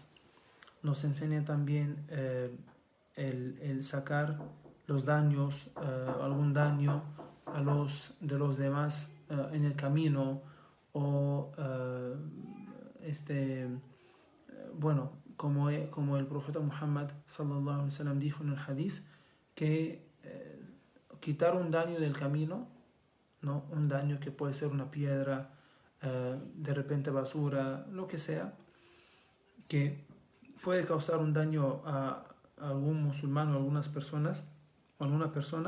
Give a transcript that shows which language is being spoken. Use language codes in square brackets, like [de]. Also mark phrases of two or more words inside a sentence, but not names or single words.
[es] Nos enseña también el sacar los daños, algún daño de los demás en el camino, o como el profeta Muhammad [ar] صلى الله عليه وسلم [es] dijo en el hadith, que quitar un daño del camino, ¿no? Un daño que puede ser una piedra, de repente basura, lo que sea, que puede causar un daño a algún musulmán o algunas personas o alguna persona.